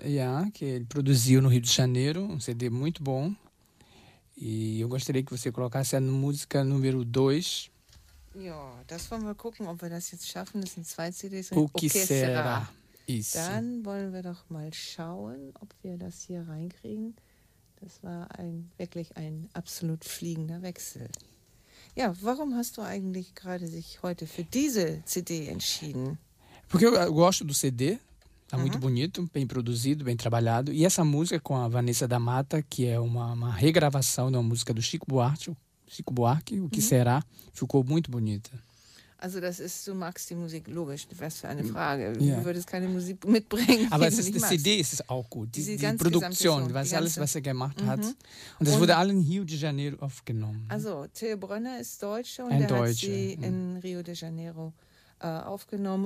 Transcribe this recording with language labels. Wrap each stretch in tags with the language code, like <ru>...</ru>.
<pt>Ja, que ele produziu no Rio de Janeiro, um CD muito bom. E eu gostaria que você colocasse a música número 2.</pt> <de>Ja, das wollen wir gucken, ob wir das jetzt schaffen. Das sind zwei CDs.</de> <pt>O que será? Isso.</pt> <de>Dann wollen wir doch mal schauen, ob wir das hier reinkriegen. Das war wirklich ein absolut fliegender Wechsel. Ja, warum hast du eigentlich gerade sich heute für diese CD entschieden?</de> <pt>Porque eu gosto do CD. Está muito bonito, bem produzido, bem trabalhado. E essa música com a Vanessa da Mata, que é uma regravação da música do Chico Buarque, O Que Será, ficou muito bonita.</pt> <de>Also, das ist, du magst die Musik, logisch, was für eine Frage. Du würdest keine Musik mitbringen. Aber das CD ist auch gut. Die Produktion, was er gemacht hat. Und das wurde alle in Rio de Janeiro aufgenommen. Also, Till Brönner ist Deutscher und Deutscher, hat sie in Rio de Janeiro aufgenommen.</de>